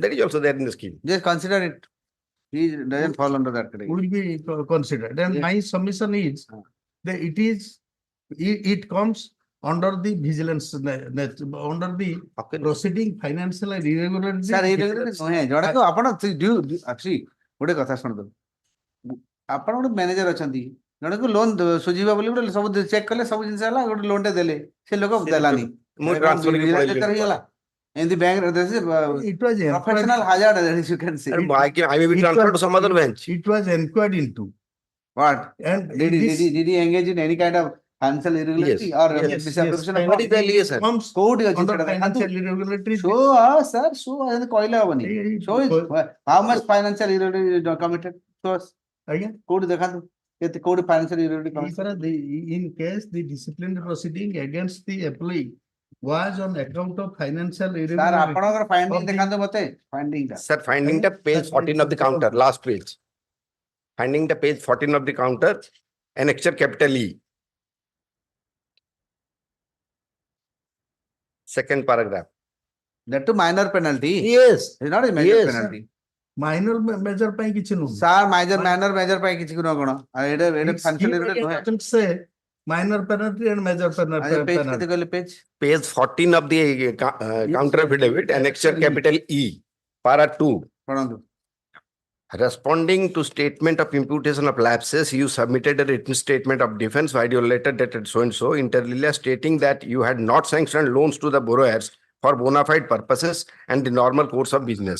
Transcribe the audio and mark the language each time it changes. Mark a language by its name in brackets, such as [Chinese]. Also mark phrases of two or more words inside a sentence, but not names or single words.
[English] That is also there in the scheme. Just consider it. He doesn't fall under that category. Will be considered. And Yes. my submission is that it comes under the vigilance, under the proceeding financial and irregularity. Sir, irregularity [Odia] ନୁହେଁ ଜଣକୁ ଆପଣ actually ଗୋଟେ କଥା ଶୁଣନ୍ତୁ ଆପଣ ଗୋଟେ ମ୍ୟାନେଜର ଅଛନ୍ତି ଜଣକୁ ଲୋନ ସୁଝିବ ବୋଲି ଗୋଟେ ସବୁ ଚେକ୍ କଲେ ସବୁ ଜିନିଷ ହେଲା ଗୋଟେ ଲୋନ ଟେ ଦେଲେ ସେ ଲୋକ ଦେଲାନି ମୁଁ transfer କରି ପଳେଇଲି। ହେଇଗଲା ଏମିତି ବ୍ୟାଙ୍କ [English] It was professional hazard as you can say. I may be transferred to some other bench. It was inquired into. What? And Did he engage in any kind of financial irregularity or misappropriation of What is the allegation? Comes [Odia] କୋଉଠି ଅଛି [English] under [Odia] ସେଟା [English] financial irregularity. show us sir show us [Odia] କହିଲେ ହବନି [English] show is how much financial irregularity committed show us Again, [Odia] କୋଉଠି ଦେଖାନ୍ତୁ କେତେ କୋଉଠି [English] financial irregularity committed in case the disciplinary proceeding against the employee was on account of financial sir irregularity. [Odia] ଆପଣଙ୍କର finding ଦେଖାନ୍ତୁ ମତେ finding ଟା [English] Sir, finding the page 14 of the counter, last page. Finding the page 14 of the counter, annexure capital E. Second paragraph. that to minor penalty Yes. it's not a major Yes. penalty Minor measure [Odia] ପାଇଁ କିଛି ନୁହଁ. [English] sir minor major [Odia] ପାଇଁ କିଛି ନୁହଁ କଣ ଏଇଟା [English] financial irregularity [Odia] ନୁହେଁ [English] Doesn't say minor penalty and major page penalty. [Odia] କେତେ କହିଲେ page [English] Page 14 of the counter affidavit, annexure capital E, para 2. [Odia] ପଢନ୍ତୁ [English] Responding to statement of imputation of lapses, you submitted a written statement of defense via your letter dated so and so, inter alia stating that you had not sanctioned loans to the borrowers for bona fide purposes and the normal course of business.